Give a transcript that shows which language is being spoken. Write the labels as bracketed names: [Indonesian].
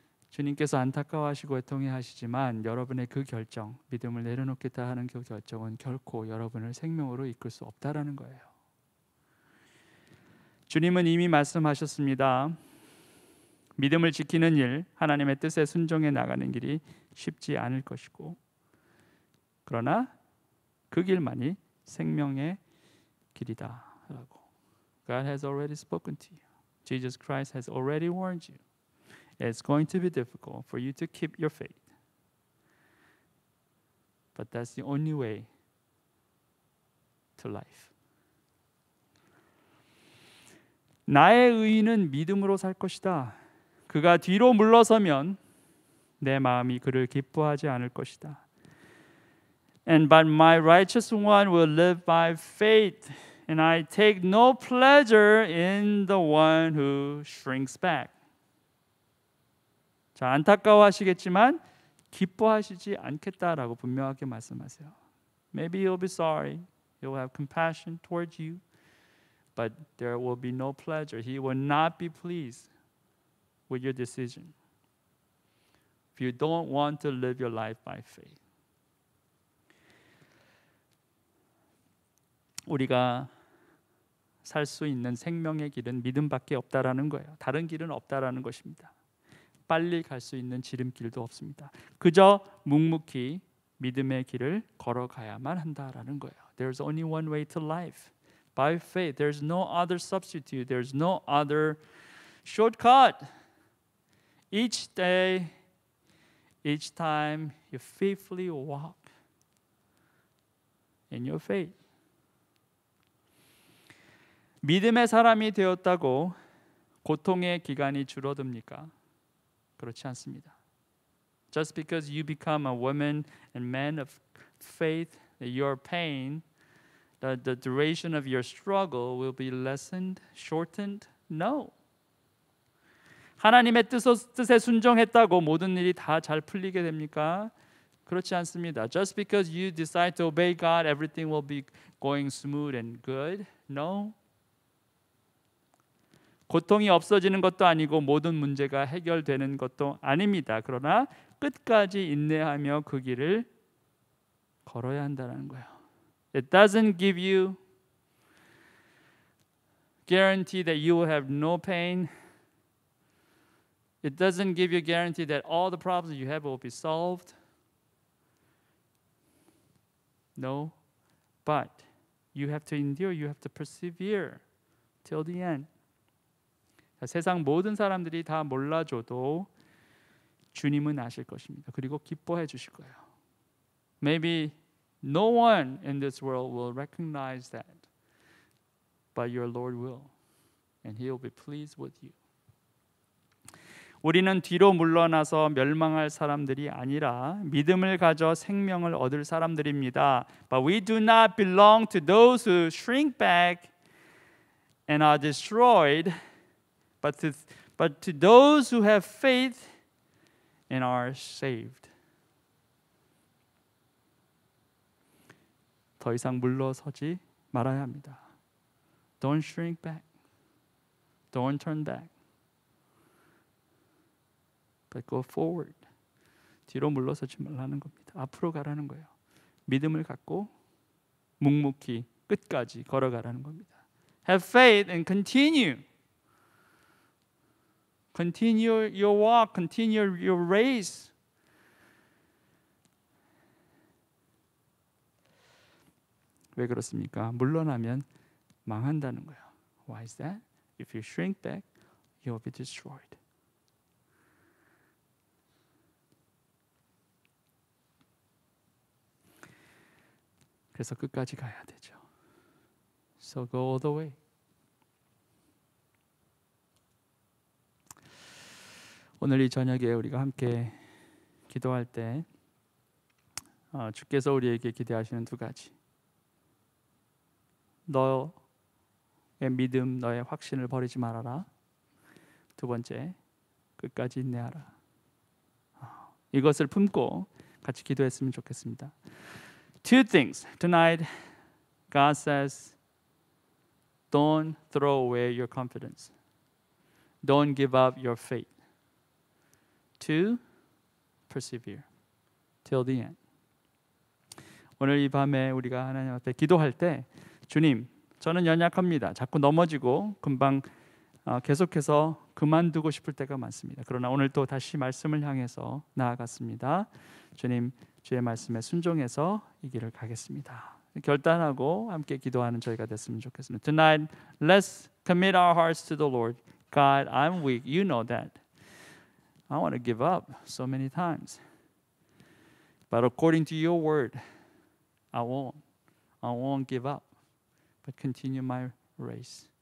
[Korean] 주님께서 안타까워하시고 애통해하시지만 여러분의 그 결정, 믿음을 내려놓겠다 하는 그 결정은 결코 여러분을 생명으로 이끌 수 없다라는 거예요. 주님은 이미 말씀하셨습니다. 믿음을 지키는 일, 하나님의 뜻에 순종해 나가는 길이 쉽지 않을 것이고, 그러나 그 길만이 생명의 길이다라고. [English] God has already spoken to you. Jesus Christ has already warned you. It's going to be difficult for you to keep your faith. But that's the only way to life. [Korean] 나의 의인은 믿음으로 살 것이다. 그가 뒤로 물러서면 내 마음이 그를 기뻐하지 않을 것이다. [English] And but my righteous one will live by faith, and I take no pleasure in the one who shrinks back. [Korean] 자, 안타까워하시겠지만 기뻐하시지 않겠다라고 분명하게 말씀하세요. [English] Maybe He'll be sorry. He'll have compassion towards you. But there will be no pleasure. He will not be pleased with your decision. If you don't want to live your life by faith. [Korean] 우리가 살 수 있는 생명의 길은 믿음밖에 없다라는 거예요. 다른 길은 없다라는 것입니다. 빨리 갈 수 있는 지름길도 없습니다. 그저 묵묵히 믿음의 길을 걸어가야만 한다라는 거예요. [English] There's only one way to life. By faith. There's no other substitute. There's no other shortcut. Each day, each time, you faithfully walk in your faith. [Korean] 믿음의 사람이 되었다고 고통의 기간이 줄어듭니까? 그렇지 않습니다. [English] Just because you become a woman and man of faith, your pain the duration of your struggle will be lessened, shortened? No. [Korean] 하나님의 뜻에 순종했다고 모든 일이 다 잘 풀리게 됩니까? 그렇지 않습니다. [English] Just because you decide to obey God, everything will be going smooth and good. No. [Korean] 고통이 없어지는 것도 아니고 모든 문제가 해결되는 것도 아닙니다. 그러나 끝까지 인내하며 그 길을 걸어야 한다는 거예요. [English] It doesn't give you guarantee that you will have no pain. It doesn't give you guarantee that all the problems you have will be solved. No, but you have to endure, you have to persevere till the end. [Korean] 세상 모든 사람들이 다 몰라줘도 주님은 아실 것입니다. 그리고 기뻐해 주실 거예요. [English] Maybe no one in this world will recognize that, but your Lord will, and He will be pleased with you. [Korean] 우리는 뒤로 물러나서 멸망할 사람들이 아니라 믿음을 가져 생명을 얻을 사람들입니다. [English] But we do not belong to those who shrink back and are destroyed, but to those who have faith and are saved. [Korean] 더 이상 물러서지 말아야 합니다. [English] Don't shrink back. Don't turn back. But go forward. [Korean] 뒤로 물러서지 말라는 겁니다. 앞으로 가라는 거예요. 믿음을 갖고 묵묵히 끝까지 걸어가라는 겁니다. [English] Have faith and continue. Continue your walk. Continue your race. [Korean] 왜 그렇습니까? 물러나면 망한다는 거예요. [English] Why is that? If you shrink back, you will be destroyed. [Korean] 그래서 끝까지 가야 되죠. [English] So go all the way. [Korean] 오늘 이 저녁에 우리가 함께 기도할 때 주께서 우리에게 기대하시는 두 가지. 너의 믿음, 너의 확신을 버리지 말아라. 두 번째, 끝까지 인내하라. 이것을 품고 같이 기도했으면 좋겠습니다. [English] Two things. Tonight, God says, don't throw away your confidence. Don't give up your faith. Two, persevere till the end. [Korean] 오늘 이 밤에 우리가 하나님 앞에 기도할 때 주님, 저는 연약합니다. 자꾸 넘어지고 금방 계속해서 그만두고 싶을 때가 많습니다. 그러나 오늘 또 다시 말씀을 향해서 나아갔습니다. 주님, 주의 말씀에 순종해서 이 길을 가겠습니다. 결단하고 함께 기도하는 저희가 됐으면 좋겠습니다. [English] Tonight, let's commit our hearts to the Lord. God, I'm weak. You know that. I want to give up so many times. But according to your word, I won't give up, but continue my race.